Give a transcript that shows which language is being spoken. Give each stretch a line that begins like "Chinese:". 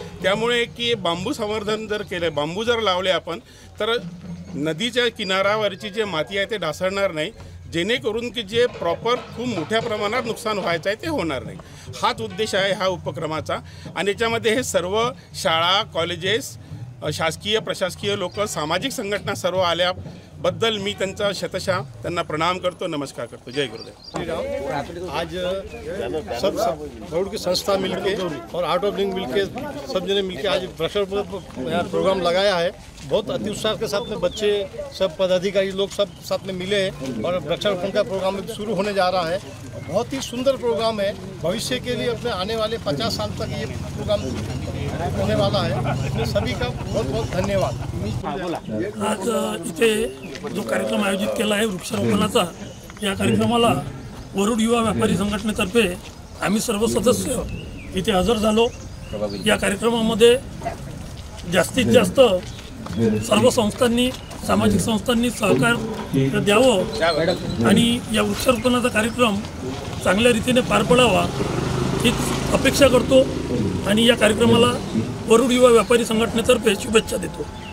Marathi: त्यामुळे की बांबू संवर्धन जर केलं, बांबू जर लावले आपण तर नदीच्या किनाऱ्यावरची जे माती आहे ते ढासळणार नाही, जेणेकरून की जे प्रॉपर खूप मोठ्या प्रमाणात नुकसान व्हायचं आहे ते होणार नाही। हाच उद्देश आहे ह्या उपक्रमाचा आणि याच्यामध्ये हे सर्व शाळा कॉलेजेस शासकीय प्रशासकीय लोक सामाजिक संघटना सर्व आल्याबद्दल मी त्यांचा शतशः त्यांना प्रणाम करतो, नमस्कार करतो। जय गुरुदेव।
Hindi: आज सब वरुड की संस्था मिलके और आर्ट ऑफ लिविंग मिलके सब जने मिलके आज वृक्षारोपण प्रोग्राम लगाया है। बहुत अति उत्साह के साथ में बच्चे सब पदाधिकारी लोग सब साथ में मिले हैं और वृक्षारोपण का प्रोग्राम शुरू होने जा रहा है। बहुत ही सुंदर प्रोग्राम है, भविष्य के लिए अपने आने वाले 50 साल तक ये प्रोग्राम होने वाला है। सभी का बहुत बहुत धन्यवाद।
Marathi: आज इथे जो कार्यक्रम आयोजित केला आहे वृक्षारोपणाचा, या कार्यक्रमाला वरुड युवा व्यापारी संघटनेतर्फे आम्ही सर्व सदस्य इथे हजर झालो। या कार्यक्रमामध्ये जास्तीत जास्त सर्व संस्थांनी सामाजिक संस्थांनी सहकार्य द्यावं आणि या वृक्षारोपणाचा कार्यक्रम चांगल्या रीतीने पार पडावा हीच अपेक्षा करतो आणि या कार्यक्रमाला वरुड युवा व्यापारी संघटनेतर्फे शुभेच्छा देतो।